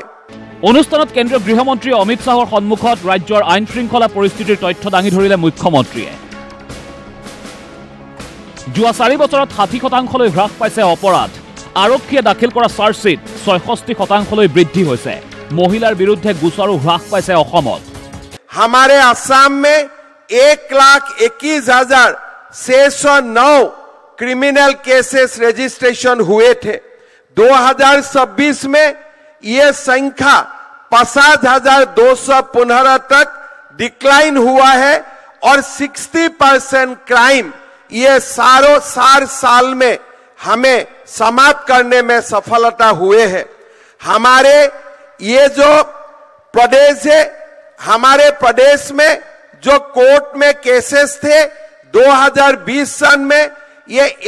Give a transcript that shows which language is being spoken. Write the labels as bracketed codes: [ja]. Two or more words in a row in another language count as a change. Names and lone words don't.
[as] অনুষ্ঠানত কেন্দ্ৰীয় গৃহমন্ত্ৰী অমিত শাহৰ সন্মুখত ৰাজ্যৰ আইন শৃংখলা পৰিস্থিতিৰ তথ্য দাঙি ধৰিলে মুখ্যমন্ত্ৰীয়ে যোৱা 4 বছৰত 60% হ্ৰাস পাইছে অপৰাধ আৰক্ষীয়ে দাখিল কৰা চাৰ্জশ্বিট 66% বৃদ্ধি হৈছে মহিলাৰ বিৰুদ্ধে গোচৰো হ্ৰাস পাইছে অসমত [hi] हमारे असम में 1,21,609 [en] criminal cases registration [hi] हुए थे 2026 में ये संख्या 50,215 तक डिक्लाइन हुआ है और 60% क्राइम ये 4 साल में हमें समाप्त करने में सफलता हुए हैं हमारे ये जो प्रदेश है हमारे प्रदेश में जो कोर्ट में केसेस थे 2020 सन में ये